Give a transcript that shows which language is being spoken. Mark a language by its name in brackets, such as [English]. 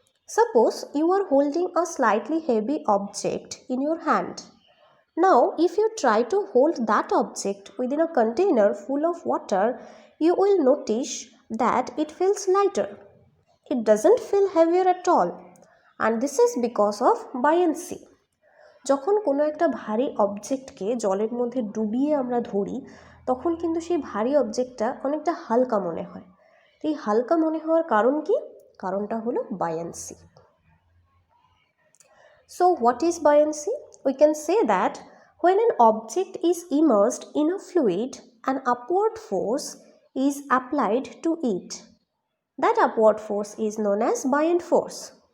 [English] Suppose you are holding a slightly heavy object in your hand. Now, if you try to hold that object within a container full of water, you will notice that it feels lighter. It doesn't feel heavier at all, and this is because of buoyancy. [Bangla] যখন কোনো একটা ভারী অবজেক্টকে জলের মধ্যে ডুবিয়ে আমরা ধরি তখন কিন্তু সেই ভারী অবজেক্টটা অনেকটা হালকা মনে হয়। এই হালকা মনে হওয়ার কারণ কি? কারণটা হলো buoyancy. [English] So what is buoyancy? We can say that when an object is immersed in a fluid, an upward force is applied to it. That upward force is known as buoyant force.